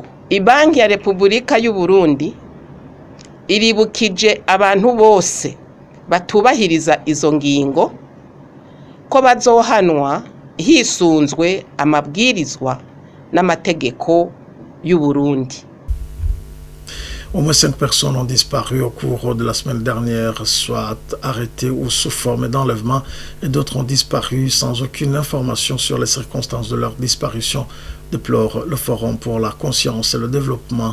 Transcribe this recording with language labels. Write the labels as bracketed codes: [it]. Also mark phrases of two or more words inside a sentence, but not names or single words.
[rn] Ibanki ya Repubulika y'u Burundi iribukije abantu bose batubahiriza izo ngingo ko bazohanwa hisunzwe amabwirizwa n'amategeko y'u Burundi. [fr] Au moins 5 personnes ont disparu au cours de la semaine dernière, soit arrêtées ou sous forme d'enlèvement, et d'autres ont disparu sans aucune information sur les circonstances de leur disparition, déplore le Forum pour la conscience et le développement.